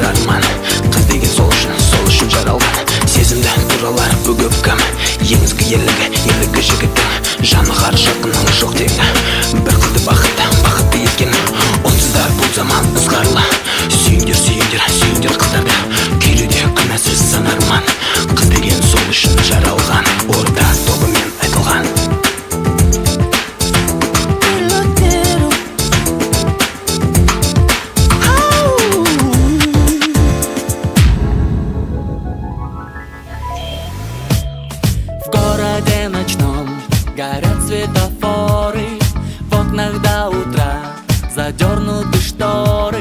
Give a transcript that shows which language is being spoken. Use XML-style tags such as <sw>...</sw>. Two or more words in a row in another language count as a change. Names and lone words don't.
<kk>арман қыз деген сол үшін жаралған сезімді туралар бүгіп кім ең ізгі ерлігі жігіттің жаны ғар жақының жоқ тегі бір қызды бақытты еткен онсыз да бұл заман ызғарлы сүйіңдер қыздарды күйліде күнәсіз санарман қыз деген сол үшін жаралған орда тобымен айтылған</kk> <ru>В городе ночном горят светофоры, в окнах до утра задернуты шторы.</ru>